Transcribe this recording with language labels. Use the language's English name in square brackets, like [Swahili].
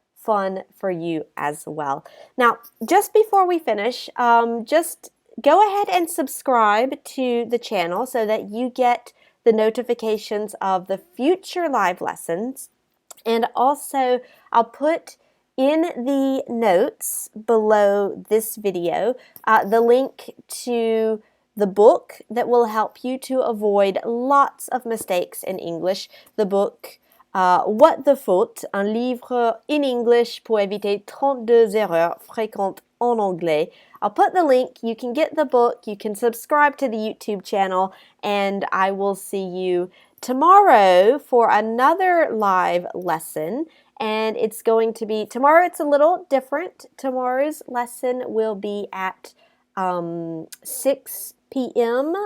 [English] fun for you as well. Now, just before we finish, just go ahead and subscribe to the channel so that you get the notifications of the future live lessons. And also, I'll put in the notes below this video the link to the book that will help you to avoid lots of mistakes in English. [French] The book, What the Faute, un livre in English pour éviter 32 erreurs fréquentes en anglais. [English] I'll put the link. You can get the book. You can subscribe to the YouTube channel, and I will see you tomorrow for another live lesson. And it's going to be, tomorrow it's a little different. Tomorrow's lesson will be at 6 p.m.